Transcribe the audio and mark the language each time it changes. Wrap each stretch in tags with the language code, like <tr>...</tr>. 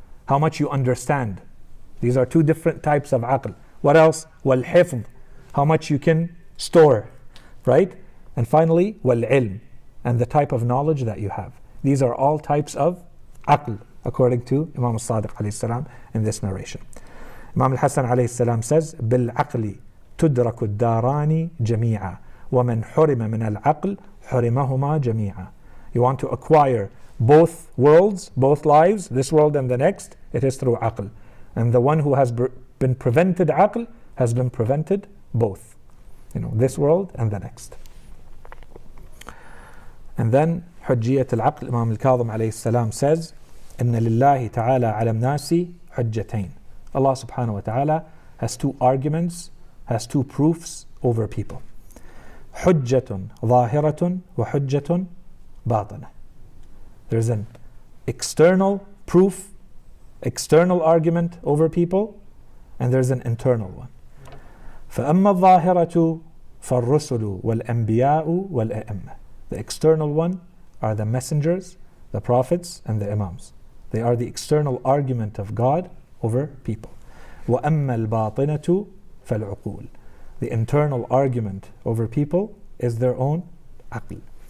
<en>How much you understand. These are two different types of aql. What else? وَالْحِفْظ. How much you can store, right? And finally, وَالْعِلْم. And the type of knowledge that you have. These are all types of aql, according to Imam al-Sadiq alayhi salam in this narration.</en> <ar>Imam al-Hasan alayhi salam</ar> <en>says,</en> <ar>بِالْعَقْلِ تدرك الداران جميعا ومن حرم من العقل حرمهما جميعا.</ar> <en>You want to acquire both worlds, both lives, this world and the next, it is through aql. And the one who has been prevented aql has been prevented both, this world and the next. And then</en> <ar>حجية العقل, Imam al-Kadhim alayhi salam</ar> <en>says,</en> <ar>إن لله تعالى على الناس حجتين.</ar> <en>Allah subhanahu wa ta'ala has two arguments, has two proofs over people.</en> <ar>حجة ظاهرة وحجة باطنة.</ar> <en>There's an external proof, external argument over people, and there's an internal one.</en> <ar>فأما الظاهرة فالرسل والأنبياء والأئمة.</ar> <en>The external one are the messengers, the prophets, and the imams. They are the external argument of God over people.</en> <ar>وأما الباطنة فالعقول.</ar> <en>The internal argument over people is their own aql.</en>